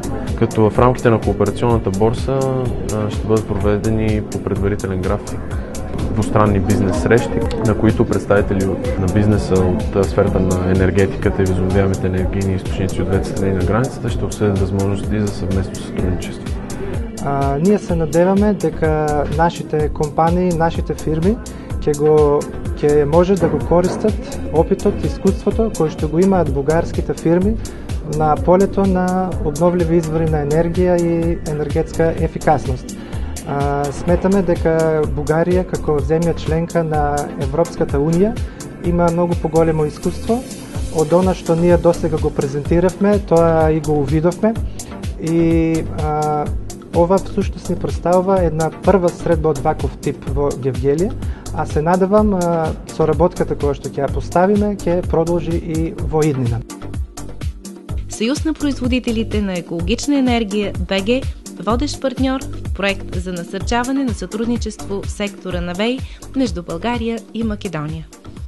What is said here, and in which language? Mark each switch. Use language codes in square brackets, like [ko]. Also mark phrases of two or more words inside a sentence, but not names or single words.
[bg] Като в рамките на кооперационната борса ще бъдат проведени по предварителен график двустранни бизнес срещи, на които представители на бизнеса от сферата на енергетиката и възобновяемите енергийни източници от двете страни на границата ще обсъдят възможности за съвместно сътрудничество. [mk] Ние се надеваме дека нашите компании, нашите фирми ќе може да го користат опитот, искуството кој што го имаат бугарските фирми на полето на обновливи извори на енергија и енергетска ефикасност. Сметаме дека Бугарија како земја членка на Европската унија има многу поголемо искуство од она што ние досега го презентиравме, тоа и го увидовме и ова всушност ни представува една прва средба од ваков тип во Гевгелија, а се надевам соработката која што ќе ја поставиме ќе продолжи и во иднина. [bg] Съюз на производителите на екологична енергия БГ, водещ партньор в проект за насърчаване на сътрудничество в сектора на ВЕИ между България и Македония.